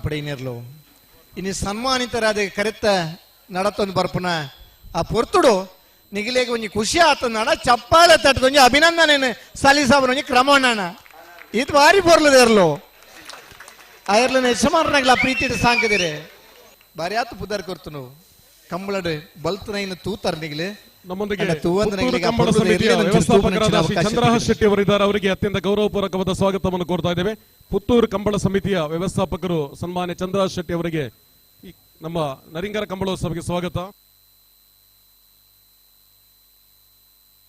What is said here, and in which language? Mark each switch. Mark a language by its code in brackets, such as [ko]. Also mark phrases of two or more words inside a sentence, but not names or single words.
[tcy] ಪಡೆಯಿನೇರ್ಲು ಇನ್ನು ಸನ್ಮಾನಿತರಾದ ಕರೆತ ನಡತೊಂದು ಬರ್ಪುನ ಆ ಪೊರ್ತುಡು ನಿಗಿಲೇಗೆ ಒಂಜಿ ಖುಷಿ ಆತ ನಡ ಚಪ್ಪಾಳೆ ತಟ್ಟದ ಒಂಜಿ ಅಭಿನಂದನೆ ಸಲ್ಲಿಸಾಬನ ಒಂಜಿ ಕ್ರಮಣ ಇದು ಭಾರಿ ಪೊರ್ಲದೇರ್ಲು ಆಯರ್ಲನ ಯಜಮಾನರಾಗ್ಲ ಪ್ರೀತಿ ಸಾಂಕದಿರೆ ಬಾರಿ ಆತು ಪುದರ್ ಕೊರ್ತನು ಕಂಬಳಡು ಬಲ್ತನ ತೂತಾರ ನಿಗಿಲೆ [kn] ನಮ್ಮೊಂದಿಗೆ ಕಂಬಳ ಸಮಿತಿಯ ವ್ಯವಸ್ಥಾಪಕರಾದ ಶ್ರೀ ಚಂದ್ರಹಾಸ್ ಶೆಟ್ಟಿ ಅವರಿದ್ದಾರೆ. ಅವರಿಗೆ ಅತ್ಯಂತ ಗೌರವಪೂರ್ವಕವಾದ ಸ್ವಾಗತವನ್ನು ಕೋರ್ತಾ ಇದ್ದೇವೆ. ಪುತ್ತೂರು ಕಂಬಳ ಸಮಿತಿಯ ವ್ಯವಸ್ಥಾಪಕರು ಸನ್ಮಾನ್ಯ ಚಂದ್ರಹಾಸ್ ಶೆಟ್ಟಿ ಅವರಿಗೆ ನಮ್ಮ ನರಿಂಗರ ಕಂಬಳೋತ್ಸವಕ್ಕೆ ಸ್ವಾಗತ.